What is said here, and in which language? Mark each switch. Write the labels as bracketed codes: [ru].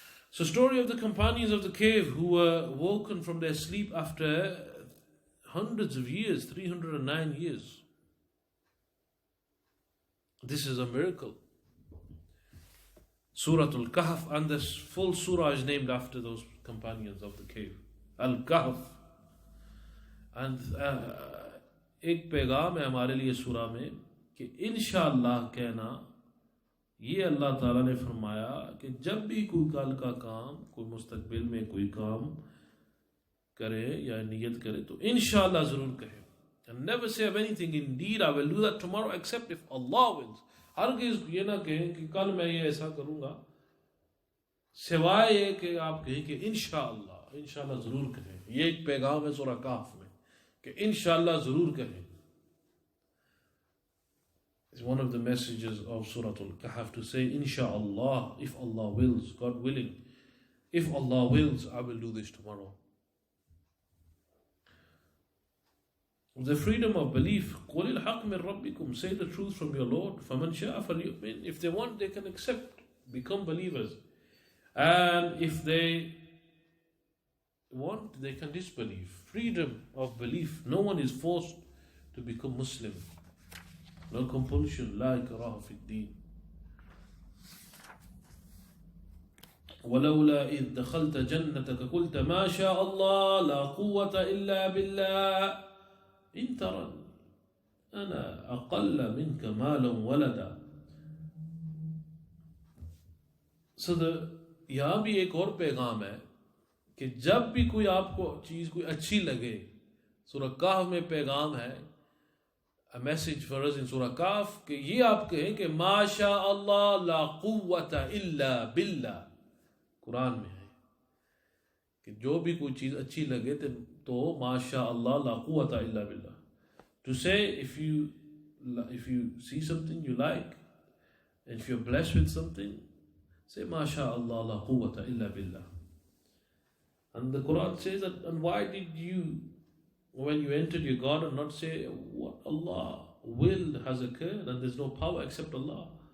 [en] So, story of the companions of the cave who were woken from their sleep after hundreds of years, 309 years. This is a miracle. Surah Al-Kahf, and this full surah is named after those companions of the cave. Al-Kahf. [hi] And एक पैगाम है हमारे लिए सूरा में कि इंशाअल्लाह कहना, ये अल्लाह ताला ने फरमाया कि जब भी कोई कल का काम, कोई मुस्तकबिल में कोई काम करे या नियत करे तो इंशाअल्लाह ज़रूर कहे. [en] And never say of anything, indeed I will do that tomorrow except if Allah wills. [hi] हरगिज़ ये ना कहें कि कल मैं ये ऐसा करूँगा, सिवाय ये कि आप कहें कि इंशाअल्लाह ज़रूर कहें. ये एक पैगाम है सूरा काफ में कि इंशाअल्लाह ज़रूर कहें. [en] It's one of the messages of Surah Al-Kahf to say inshallah, if Allah wills, God willing, if Allah wills, I will do this tomorrow. The freedom of belief, [ar] قُلِ الْحَقِّ مِنْ رَبِّكُمْ, [en] say the truth from your Lord. [ar] فَمَنْ شَاءَ فَلْيُؤْمِنْ, [en] if they want they can accept, become believers. And if they want they can disbelieve. Freedom of belief. No one is forced to become Muslim. No compulsion. [ar] لا إكراه في الدين. ولولا إذ دخلت جنتك قلت ما شاء الله لا قوة إلا بالله إن ترى أنا أقل منك مالا ولدا. [hi] So यहाँ भी एक और पैगाम है कि जब भी कोई आपको चीज़ कोई अच्छी लगे, सूरह काफ में पैगाम है, [en] a message for us in Surah Kahf, [hi] कि ये आप कहें कि माशा अल्लाह ला कुव्वता इल्ला बिल्ला. कुरान में है कि जो भी कोई चीज़ अच्छी लगे तो माशा अल्लाह ला कुव्वता इल्ला बिल्ला. [en] To say if you see something you like, and if you're blessed with something, say maasha Allah la quwwata illa billah. And the Quran says that, and why did you, when you entered your garden, not say what Allah willed has occurred and there's no power except Allah?